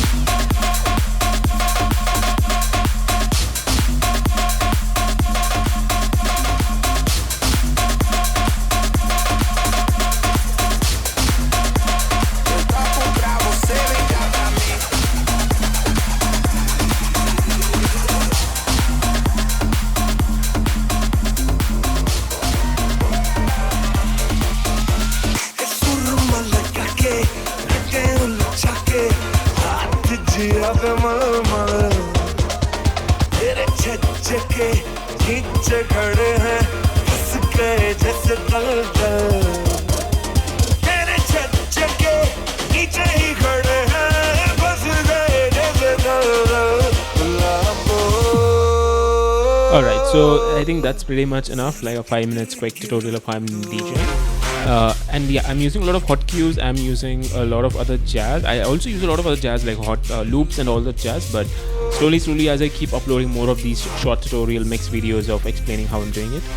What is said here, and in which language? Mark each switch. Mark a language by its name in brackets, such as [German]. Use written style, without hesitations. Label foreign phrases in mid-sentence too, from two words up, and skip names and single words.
[Portuguese] Eu toco pra você, vem cá pra mim. [Hindi] जिया पे मल तेरे छज्जे के नीचे खड़े हैं हंस गए जैसे दलदल तेरे छज्जे के नीचे ही खड़े हैं बस गए जैसे दलदल [English] Alright, so I think that's pretty much enough, like a 5 minutes quick tutorial of how I'm DJing. And yeah, I'm using a lot of hot cues, I'm using a lot of other jazz. I also use a lot of other jazz like hot loops and all the jazz, but slowly as I keep uploading more of these short tutorial mix videos of explaining how I'm doing it.